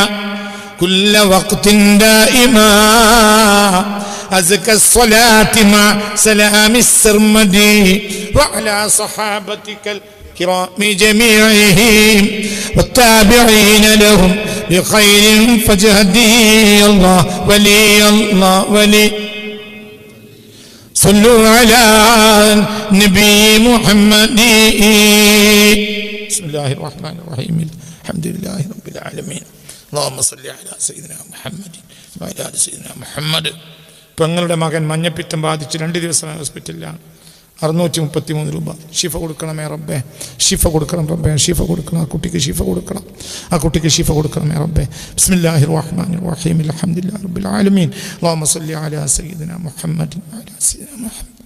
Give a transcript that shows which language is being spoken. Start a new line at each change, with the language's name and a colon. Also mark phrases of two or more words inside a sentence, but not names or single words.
Arabic: كل وقت دائما أزكى الصلاة مع سلام السرمدي وعلى صحابتك الكرام جميعهم والتابعين لهم بخير فجهدي الله ولي الله ولي صلوا على نبي محمد. بسم الله الرحمن الرحيم الحمد لله رب العالمين اللهم صل على سيدنا محمد وعلى آل سيدنا محمد.
Malayalam: പെങ്ങളുടെ മകൻ മഞ്ഞപ്പിത്തം ബാധിച്ച് 2 ദിവസം ഹോസ്പിറ്റലിലാണ്. 633 രൂപ. ഷിഫ കൊടുക്കണമേ റബ്ബേ, ഷിഫ കൊടുക്കണം റബ്ബേ, ഷിഫ കൊടുക്കണം. ആ കുട്ടിക്ക് ഷിഫ കൊടുക്കണം, ആ കുട്ടിക്ക് ഷിഫ കൊടുക്കണമേ റബ്ബേ.
Arabic: بسم الله الرحمن الرحيم الحمد لله رب العالمين اللهم صل على سيدنا محمد وعلى سيدنا محمد.